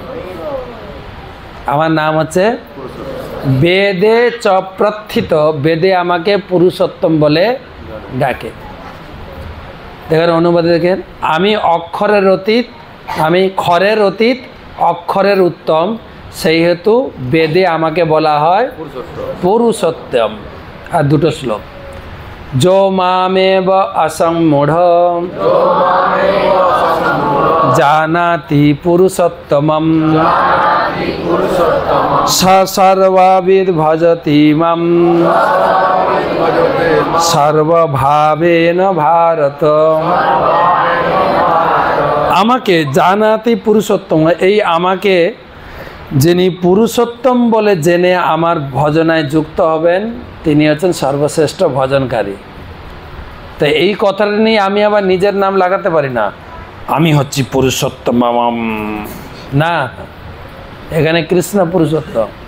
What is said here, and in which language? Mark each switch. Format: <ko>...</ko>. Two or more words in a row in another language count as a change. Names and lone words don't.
<bn>আমার নাম হচ্ছে</bn> <sa>বেদে চ প্রথিত,</sa> <bn>বেদে আমাকে পুরুষোত্তম বলে ডাকে। দেখেন অনুবাদে দেখেন, আমি অক্ষরের অতীত, আমি খরের অতীত, অক্ষরের উত্তম, সেই হেতু বেদে আমাকে বলা হয় পুরুষোত্তম। আর 2টো শ্লোক</bn> <sa>जो मामेव असम्मूढ़ जानाति पुरुषोत्तमं स सर्वविद् भजति मां सर्वभावेन भारत।</sa> <bn>আমাকে</bn> <sa>জানাতি পুরুষোত্তম,</sa> <bn>এই আমাকে যিনি পুরুষোত্তম বলে জেনে আমার ভজনায় যুক্ত হবেন, তিনি হচ্ছেন সর্বশ্রেষ্ঠ ভজনকারী। তো এই কথাটা নিয়ে আমি আবার নিজের নাম লাগাতে পারি না, আমি হচ্ছি পুরুষোত্তম না, এখানে কৃষ্ণ পুরুষোত্তম।</bn>